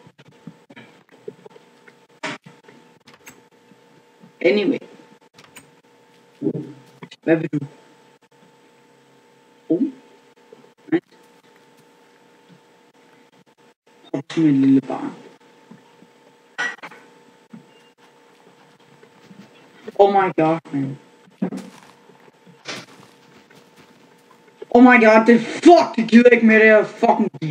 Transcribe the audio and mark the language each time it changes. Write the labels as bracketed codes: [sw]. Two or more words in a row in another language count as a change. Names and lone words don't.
[en] Anyway. [da] Hvad vil du? Nice. Hop som et lille barn. [en] Oh my god, man. Oh my god, [da] det gider ikke med det her fucking